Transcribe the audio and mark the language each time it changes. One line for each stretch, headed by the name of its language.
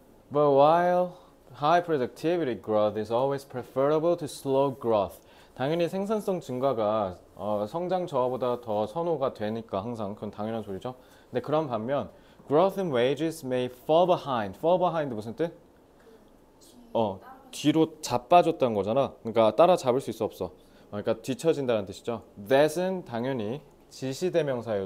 English: But while high productivity growth is always preferable to slow growth.
Korean: 당연히 생산성 증가가 성장 저하보다 더 선호가 되니까 항상 그건 당연한 소리죠. 근데 그런 반면
English: growth in wages may fall behind. fall behind
Korean: 무슨 뜻? 뒤로 자빠졌다는 거잖아. 그러니까 따라잡을 수 있어 없어? 그러니까 뒤처진다는 뜻이죠.
English: That은
Korean: 당연히 지시대명사예요.